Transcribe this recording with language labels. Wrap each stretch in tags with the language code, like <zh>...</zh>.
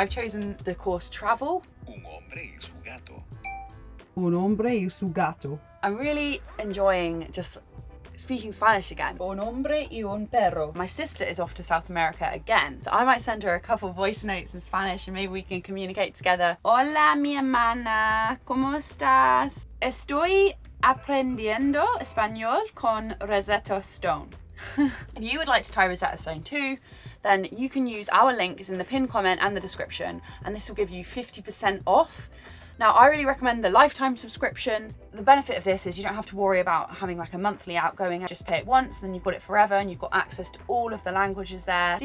<en>I've chosen the course Travel.</en> <es>Un hombre y su gato. Un hombre y su gato.</es> <en>I'm really enjoying just speaking Spanish again.</en> <es>Un hombre y un perro.</es> <en>My sister is off to South America again, so I might send her a couple voice notes in Spanish and maybe we can communicate together.</en> <es>Hola mi hermana, ¿cómo estás? Estoy aprendiendo español con Rosetta Stone.</es> <en>If you would like to try Rosetta Stone too, then you can use our link. It's in the pinned comment and the description, and this will give you 50% off. Now, I really recommend the lifetime subscription. The benefit of this is you don't have to worry about having like a monthly outgoing. Just pay it once, then you've got it forever, and you've got access to all of the languages there.</en>